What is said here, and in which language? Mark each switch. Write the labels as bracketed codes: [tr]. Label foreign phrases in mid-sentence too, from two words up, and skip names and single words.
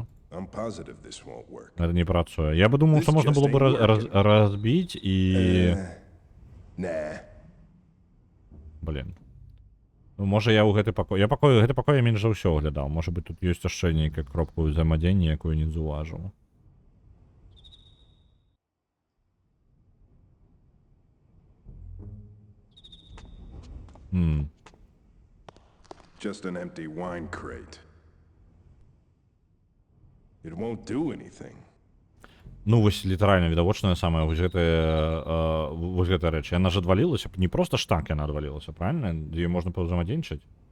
[be] Это не працуе. [ru] Я бы думал, [be] што можна было бы разбіць і... Блин. Ну, можа я ў гэты пакой... Гэты пакой я менш за ўсё аглядаў. Можа быць, тут ёсць яшчэ нейкая кропка ўзаемадзеяння, якую не заўважыў. [en] Just an empty wine crate. It won't do anything. [be] Ну, вось літаральна відавочная самая вось гэтая рэч. Яна ж адвалілася, не проста ж так яна адвалілася, правильно? Дзе можна паўзаемадзейнічаць.